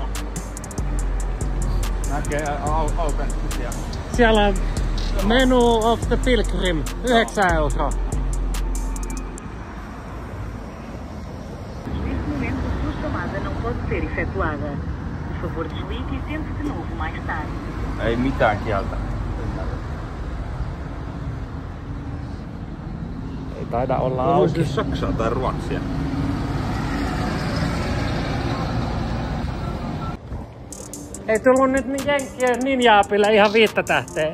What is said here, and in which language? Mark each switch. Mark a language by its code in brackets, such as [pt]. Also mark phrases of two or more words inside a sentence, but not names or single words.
[fi] Näkee Alpeskuossa. Siellä on [en] Menu of the Pilgrim, [fi] 9 €. [pt] Pode ser efetuada. Por favor, desligue e tente de novo mais tarde. [fi] Ei mitään kieltä. Ei taida olla auki. Onko Saksaa tai Ruotsia? Ei tullut nyt jenkkien Ninja-appille ihan 5 tähteä.